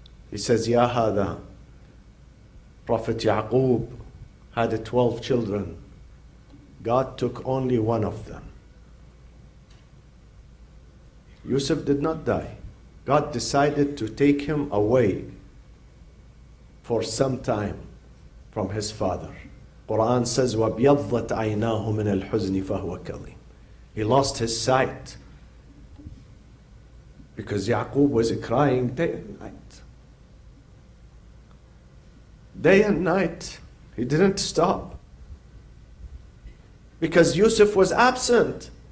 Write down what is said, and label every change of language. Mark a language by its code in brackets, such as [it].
[en] He says, Ya hada. Prophet Yaqub had 12 children. God took only one of them. Yusuf did not die. God decided to take him away for some time from his father. Quran says, [ar] وَبْيَضَّتْ عَيْنَاهُ مِنَ الْحُزْنِ فَهُوَ كَظِيمٌ. [en] He lost his sight because Yaqub was crying day and night. Day and night. He didn't stop. Because Yusuf was absent.